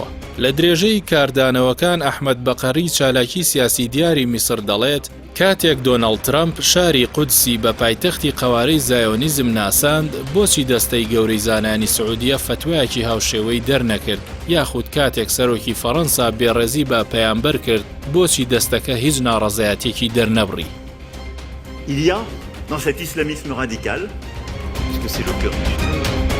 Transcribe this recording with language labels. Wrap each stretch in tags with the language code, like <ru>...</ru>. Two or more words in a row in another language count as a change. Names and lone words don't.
<ckb>لە درێژەی کاردانەوەکان ئەحمەد بەقەری چالاکی سیاسی دیاری میسر دەڵێت کاتێک دۆناڵد ترامپ شاری قودسی بە پایتەختی قەوارەی زایۆنیزم ناساند، بۆچی دەستەی گەورەی زانایانی سەعودیە فتوایەکی هاوشێوەی دەرنەکرد، یاخود کاتێک سەرۆکی فەڕەنسا بێڕێزی بە پەیامبەر کرد، بۆچی دەستەکە هیچ ناڕەزایەتێکی دەرنەبڕی.</ckb> <fr>Il y a dans cet islamisme radical, parce que c'est le cœur du</fr>